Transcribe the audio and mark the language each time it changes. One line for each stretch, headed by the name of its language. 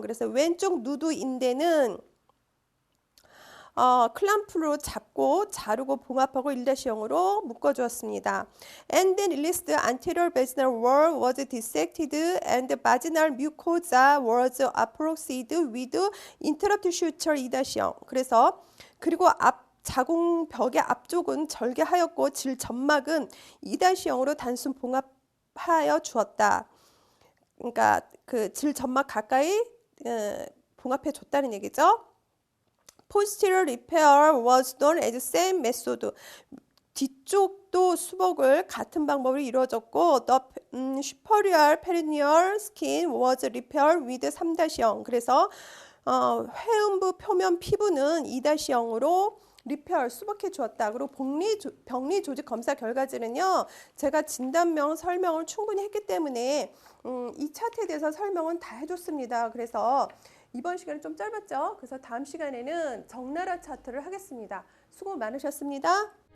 Korean: 그래서 왼쪽 누드 인대는 클램프로 잡고 자르고 봉합하고 1-0으로 묶어주었습니다.
English: And then released anterior vaginal wall was dissected and vaginal mucosa was approxed with interrupt suture 2-0.
Korean: 그래서 그리고 자궁 벽의 앞쪽은 절개하였고 질 점막은 2-0으로 단순 봉합하여 주었다. 그러니까 그 질 점막 가까이 봉합해 줬다는 얘기죠.
English: Posterior repair was done as same method.
Korean: 뒤쪽도 수복을 같은 방법으로 이루어졌고
English: the superior perineal skin was repaired with 3-0.
Korean: 그래서 회음부 표면 피부는 2-0으로 리페어 수복해 주었다. 그리고 병리 조직 검사 결과지는요. 제가 진단명 설명을 충분히 했기 때문에 이 차트에 대해서 설명은 다 해줬습니다. 그래서 이번 시간은 좀 짧았죠. 그래서 다음 시간에는 적나라 차트를 하겠습니다. 수고 많으셨습니다.